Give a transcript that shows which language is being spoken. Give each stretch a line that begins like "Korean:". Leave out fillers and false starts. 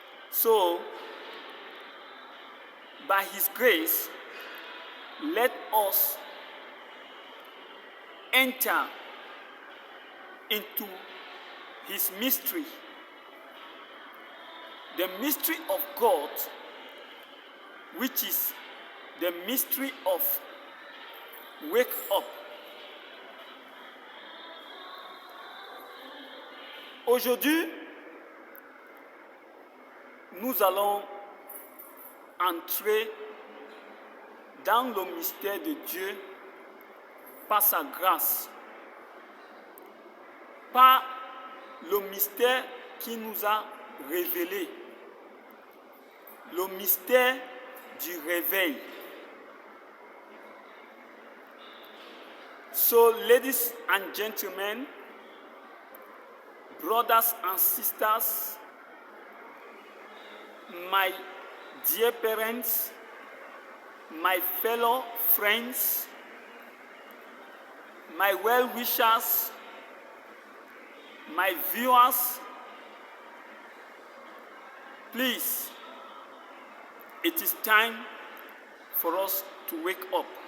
English: So, by His grace, let us enter into His mystery. The mystery of God, which is the mystery of wake up.
French: Aujourd'hui, nous allons entrer dans le mystère de Dieu par sa grâce, par le mystère qui nous a révélé, le mystère du réveil.
English: So, ladies and gentlemen, brothers and sisters, my dear parents, my fellow friends, my well-wishers, my viewers, please, it is time for us to wake up.